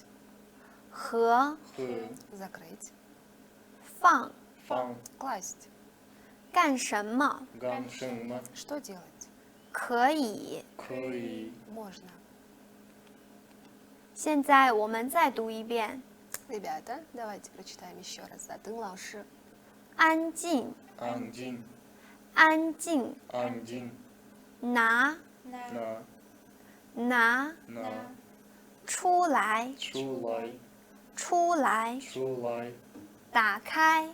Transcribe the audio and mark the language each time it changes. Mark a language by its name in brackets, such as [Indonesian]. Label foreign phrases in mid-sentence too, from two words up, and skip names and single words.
[Chinese] 和，和 [Russian] закрыть, [Chinese] 放，放 [Russian] класть. [Chinese] 干什么，干什么 [Russian] Что делать? [Chinese] 可以。可以？ [Russian] Можно. [Chinese] 现在我们再读一遍： [Russian] Ребята, давайте прочитаем еще раз за Дэн 老师. [Chinese] 安静，安静，安静，安静，拿，拿拿，拿出来，出来，出来，出来，打开，